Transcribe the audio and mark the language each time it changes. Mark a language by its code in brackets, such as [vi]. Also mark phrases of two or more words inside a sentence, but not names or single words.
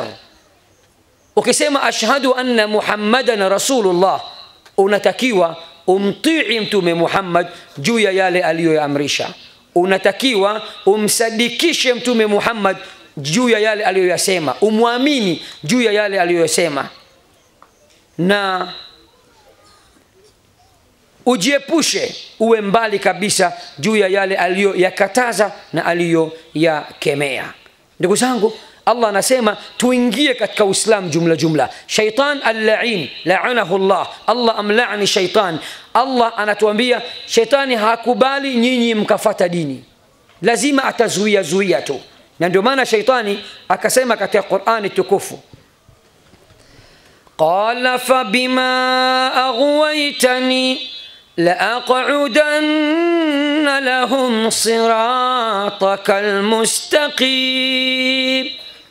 [ar] Ukisema أشهد أن محمدا رسول الله, [sw] unatakiwa umtii mtume Muhammad juu ya yale aliyoamrisha, unatakiwa umsadikishe mtume Muhammad juu ya yale aliyoyasema, umwamini juu ya yale aliyoyasema, na ujiepushe, uwe mbali kabisa juu ya yale aliyoyakataza na aliyoyakemea. Ndugu zangu, Allah anasema tuingie katika Uislamu jumla. [ar] الشيطان اللعين لعنه الله, [sw] Allah amlaani shaitan. Allah anatuambia shaitani hakubali nyinyi mkafata dini, lazima atazuia tu. Na ndio maana shaitani akasema katika Qur'ani tukufu, [ar] قال فبما أغويتني لأقعدن لهم صراطك المستقيم.